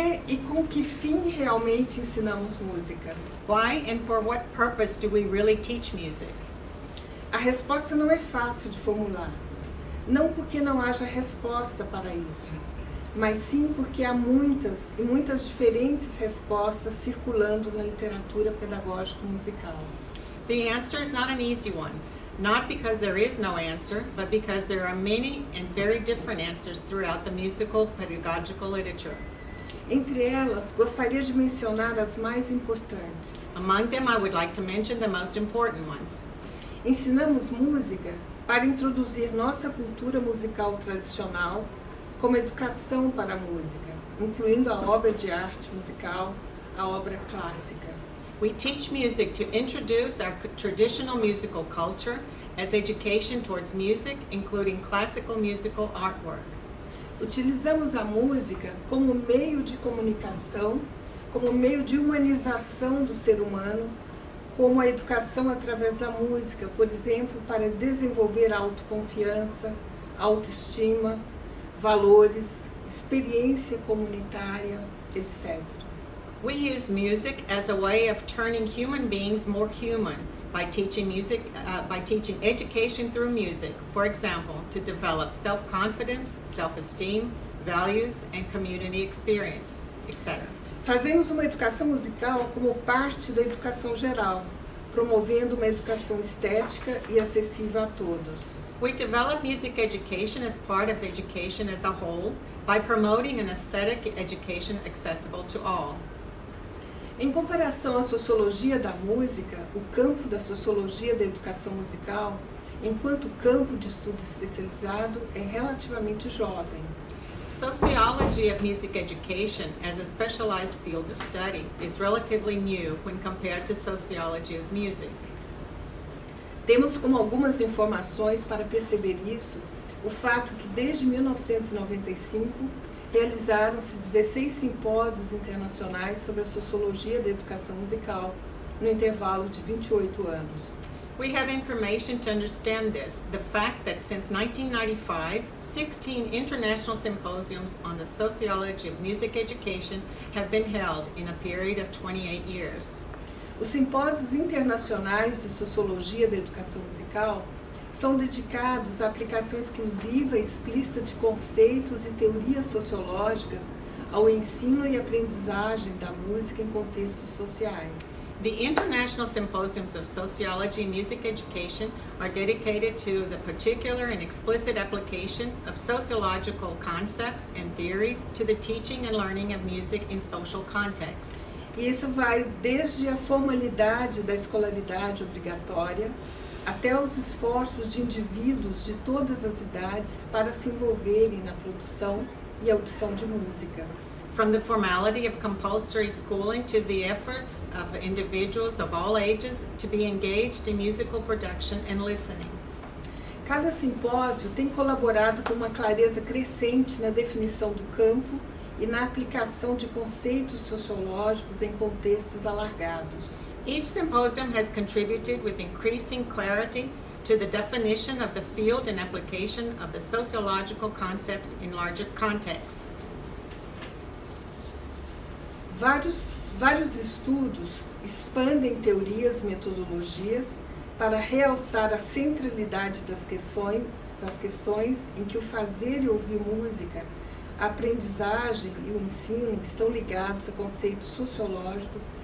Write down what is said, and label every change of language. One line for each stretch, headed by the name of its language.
Portuguese: E com que fim realmente ensinamos música?
English: Why and for what purpose do we really teach music?
Portuguese: A resposta não é fácil de formular. Não porque não haja resposta para isso, mas sim porque há muitas e muitas diferentes respostas circulando na literatura pedagógico-musical.
English: The answer is not an easy one, not because there is no answer, but because there are many and very different answers throughout the musical pedagogical literature.
Portuguese: Entre elas, gostaria de mencionar as mais importantes.
English: Among them, I would like to mention the most important ones.
Portuguese: Ensinamos música para introduzir nossa cultura musical tradicional como educação para a música, incluindo a obra de arte musical, a obra clássica.
English: We teach music to introduce our traditional musical culture as education towards music, including classical musical artwork.
Portuguese: Utilizamos a música como meio de comunicação, como meio de humanização do ser humano, como a educação através da música, por exemplo, para desenvolver autoconfiança, autoestima, valores, experiência comunitária, etc.
English: We use music as a way of turning human beings more human by teaching education through music, for example, to develop self-confidence, self-esteem, values, and community experience, etc.
Portuguese: Fazemos uma educação musical como parte da educação geral, promovendo uma educação estética e acessível a todos.
English: We develop music education as part of education as a whole by promoting an aesthetic education accessible to all.
Portuguese: Em comparação à sociologia da música, o campo da sociologia da educação musical, enquanto campo de estudo especializado, é relativamente jovem.
English: Sociology of music education as a specialized field of study is relatively new when compared to sociology of music.
Portuguese: Temos como algumas informações para perceber isso o fato que desde 1995 realizaram-se 16 simpósios internacionais sobre a sociologia da educação musical, no intervalo de 28 anos.
English: We have information to understand this. The fact that since 1995, 16 international symposiums on the sociology of music education have been held in a period of 28 years.
Portuguese: Os simpósios internacionais de sociologia da educação musical são dedicados à aplicação exclusiva e explícita de conceitos e teorias sociológicas ao ensino e aprendizagem da música em contextos sociais.
English: The International Symposiums of Sociology and Music Education are dedicated to the particular and explicit application of sociological concepts and theories to the teaching and learning of music in social contexts.
Portuguese: E isso vai desde a formalidade da escolaridade obrigatória até os esforços de indivíduos de todas as idades para se envolverem na produção e audição de música.
English: From the formality of compulsory schooling to the efforts of individuals of all ages to be engaged in musical production and listening.
Portuguese: Cada simpósio tem colaborado com uma clareza crescente na definição do campo e na aplicação de conceitos sociológicos em contextos alargados.
English: Each symposium has contributed with increasing clarity to the definition of the field and application of the sociological concepts in larger contexts.
Portuguese: Vários estudos expandem teorias, metodologias para realçar a centralidade das questões em que o fazer e ouvir música, a aprendizagem e o ensino estão ligados a conceitos sociológicos